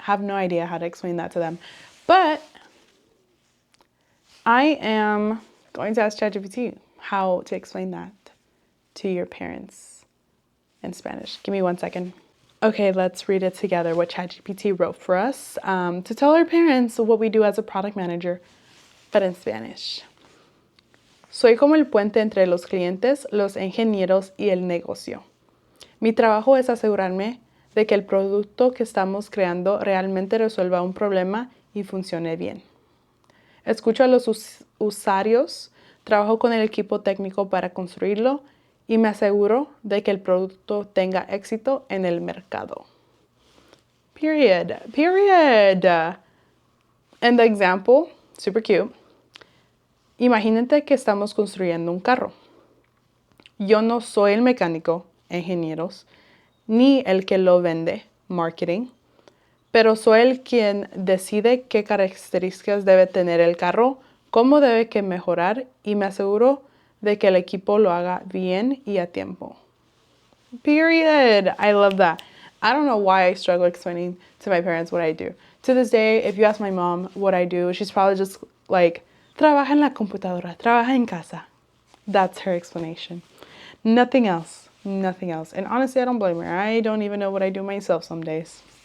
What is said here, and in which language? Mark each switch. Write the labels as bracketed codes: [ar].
[en] Have no idea how to explain that to them. But I am going to ask ChatGPT how to explain that to your parents in Spanish. Give me 1 second. Okay, let's read it together what ChatGPT wrote for us to tell our parents what we do as a product manager, but in Spanish. [es] Soy como el puente entre los clientes, los ingenieros y el negocio. Mi trabajo es asegurarme de que el producto que estamos creando realmente resuelva un problema y funcione bien. Escucho a los usuarios Trabajo con el equipo técnico para construirlo y me aseguro de que el producto tenga éxito en el mercado. [en] Period. Period. And the example, super cute. [es] Imagínate que estamos construyendo un carro. Yo no soy el mecánico, ingenieros, ni el que lo vende, marketing, pero soy el quien decide qué características debe tener el carro, cómo debe que mejorar y me aseguro de que el equipo lo haga bien y a tiempo. [en] Period. I love that. I don't know why I struggle explaining to my parents what I do. To this day, if you ask my mom what I do, she's probably just like, [es] trabaja en la computadora, trabaja en casa. [en] That's her explanation. Nothing else. Nothing else. And honestly, I don't blame her. I don't even know what I do myself some days.